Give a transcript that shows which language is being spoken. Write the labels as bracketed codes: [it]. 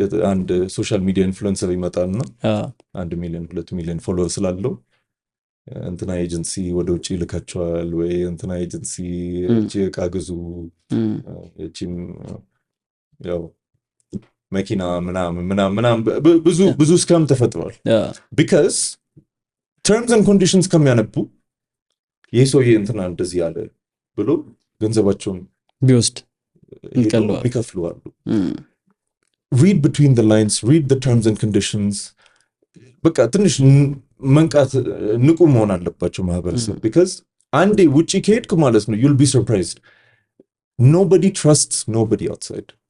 [am] አንድ ሶሻል ሚዲያ ኢንፍሉዌንሰር ይመጣልና 1 ሚሊዮን 2 ሚሊዮን ፎሎወር ስላለው እንትና ኤጀንሲ ወደ ውጭ ይልካቸዋል ወይ እንትና ኤጀንሲ እቃ ግዙ እቺም ያው መኪና ምናምን ብዙ ስካም ተፈጥሯል። [en] ቢካዝ ተርምስ ኤንድ ኮንዲሽንስ [am] ከሚያነቡ ይህ ሰውዬ እንትና እንደዚህ ያለ ብሎ ገንዘባቸውን ቢወስድ ይከፍሉዋሉ። [en] read between the lines, read the terms and conditions. [am] በቃ ትንሽ መንቃት ንቁ መሆን አለባቸው ማህበረሰብ። [en] because [am] አንዴ ውጪ ከሄድክ ማለት ነው [en] you'll be surprised. Nobody trusts nobody outside.